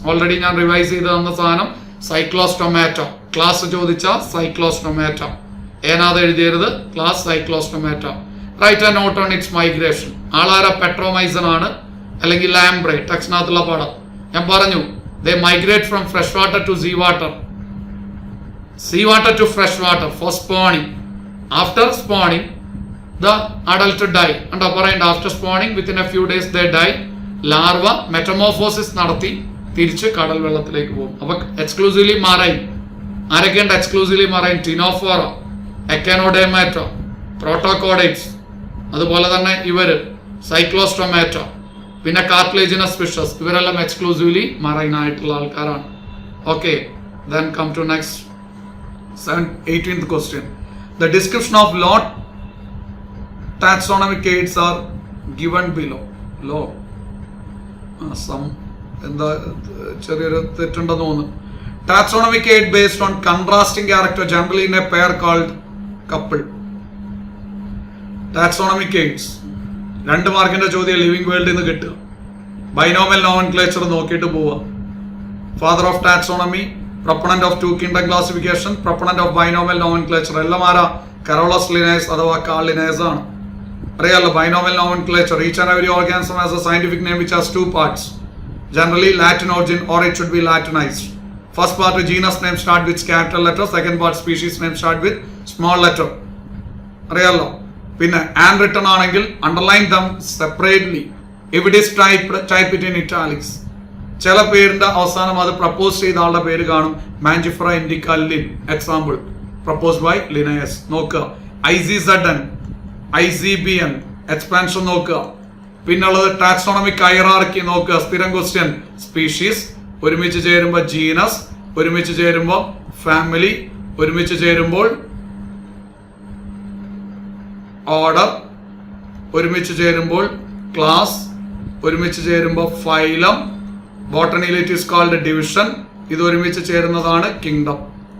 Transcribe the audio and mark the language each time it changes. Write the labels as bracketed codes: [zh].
[ml] Already ഞാൻ revise ചെയ്ത് തന്ന സാധനം സൈക്ലോസ്റ്റൊമാറ്റോ. ക്ലാസ് ചോദിച്ച സൈക്ലോസ്റ്റൊമാറ്റോ, ഏനാത് എഴുതിയരുത്, class സൈക്ലോസ്റ്റൊമാറ്റോ. [en] Write a note on its migration. [ml] ആളാര Petromyzon ആണ്, അല്ലെങ്കിൽ ലാംബ്രേ, ടെക്സ്റ്റിനകത്തുള്ള പടം ഞാൻ പറഞ്ഞു. [en] They migrate from fresh water to sea water, sea water to fresh water for spawning. After spawning, the adult die. And after spawning, within a few days they die. [ml] Larva metamorphosis നടത്തി തിരിച്ച് കടൽ വെള്ളത്തിലേക്ക് പോകും. അപ്പൊ എക്സ്ക്ലൂസീവ്ലി മറൈൻ ആരൊക്കെയുണ്ട്? Exclusively marine Ctenophora, എക്കനോഡേമാറ്റ, പ്രോട്ടോകോഡൈറ്റ്സ്, അതുപോലെ തന്നെ ഇവര് സൈക്ലോസ്റ്റൊമാറ്റ, പിന്നെ കാർട്ടിലേജിനസ് ഫിഷസ്, ഇവരെല്ലാം എക്സ്ക്ലൂസീവ്ലി മറൈൻ ആയിട്ടുള്ള ആൾക്കാരാണ്. [en] Okay, then come to next 18th question. The description of law taxonomic aids are given below. Law some [ml] എന്താ ചെറിയൊരു തെറ്റുണ്ടെന്ന് തോന്നുന്നു. [en] Taxonomic aid based on contrasting character generally in a pair called couple. [ml] Taxonomic aids 2 മാർക്കിന്റെ ചോദ്യം living വേൾഡിൽ നിന്ന് കിട്ടുക. [en] binomial nomenclature [ml] നോക്കിയിട്ട് പോവുക. [en] father of taxonomy, proponent of 2 kingdom classification, proponent of binomial nomenclature [ml] എല്ലാം ആരാ? കരോളസ് ലിനേസ് അഥവാ കാൾ ലിനേസ് ആണ്. അറിയാലോ binomial nomenclature. [en] Each and every organism has a scientific name which has 2 parts, generally Latin origin or it should be Latinized. First part genus name start with capital letter, second part species name start with small letter. [ml] അറിയാലോ. [en] പിന്നെ and written ആണെങ്കിൽ underline them separately. if it is type it in italics. [ml] ചില പേരിന്റെ അവസാനം അത് propose ചെയ്ത ആളുടെ പേര് കാണും. മാഞ്ചിഫ്ര Indica Lin, example proposed by Linnaeus. നോക്കുക ICZN, ICBN, എക്സ്പാൻഷൻ നോക്കുക. പിന്നുള്ളത് ടാക്സോണമിക് ഹൈറാർക്കി നോക്കുക. സ്ഥിരം ക്വസ്റ്റ്യൻ. സ്പീഷീസ് ഒരുമിച്ച് ചേരുമ്പോൾ ജീനസ്, ഒരുമിച്ച് ചേരുമ്പോൾ ഫാമിലി, ഒരുമിച്ച് ചേരുമ്പോൾ ഓർഡർ, ഒരുമിച്ച് ചേരുമ്പോൾ ക്ലാസ്, ഒരുമിച്ച് ചേരുമ്പോൾ phylum, [en] ബോട്ടണിയിൽ it is called division, [ml] ഇത് ഒരുമിച്ച് ചേരുന്നതാണ് കിങ്ഡം.